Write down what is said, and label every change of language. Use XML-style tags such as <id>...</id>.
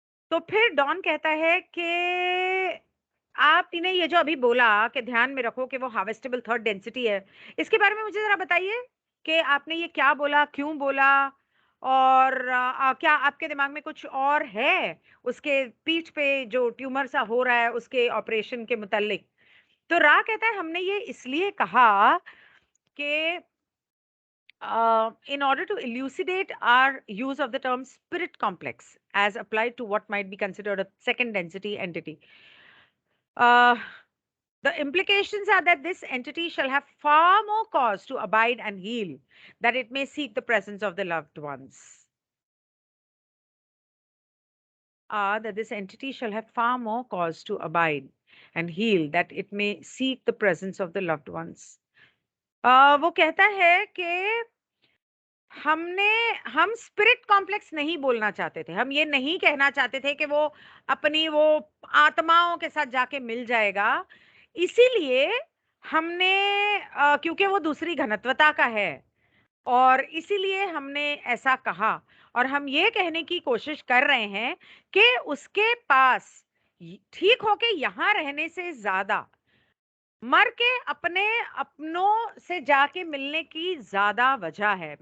<hi>तो फिर डॉन कहता है कि आपने ये जो अभी बोला कि ध्यान में रखो कि वो हार्वेस्टेबल थर्ड डेंसिटी है, इसके बारे में मुझे जरा बताइए कि आपने ये क्या बोला, क्यों बोला, और क्या आपके दिमाग में कुछ और है उसके पीठ पे जो ट्यूमर सा हो रहा है उसके ऑपरेशन के मुतालिक? तो रा कहता है हमने ये इसलिए कहा कि</hi> <en>in order to elucidate our use of the term spirit complex as applied to what might be considered a second density entity. Uh, the implications are that this entity shall have far more cause to abide and heal, that it may seek the presence of the loved ones. That this entity shall have far more cause to abide and heal, that it may seek the presence of the loved ones.</en> <hi>वो कहता है कि हमने हम spirit complex नहीं बोलना चाहते थे, हम ये नहीं कहना चाहते थे कि वो अपनी वो आत्माओं के साथ जाके मिल जाएगा, इसीलिए हमने क्योंकि वो दूसरी घनत्वता का है, और इसीलिए हमने ऐसा कहा, और हम ये कहने की कोशिश कर रहे हैं कि उसके पास ठीक होके यहाँ रहने से ज्यादा मर के अपने अपनों से जाके मिलने की ज्यादा वजह है।</hi>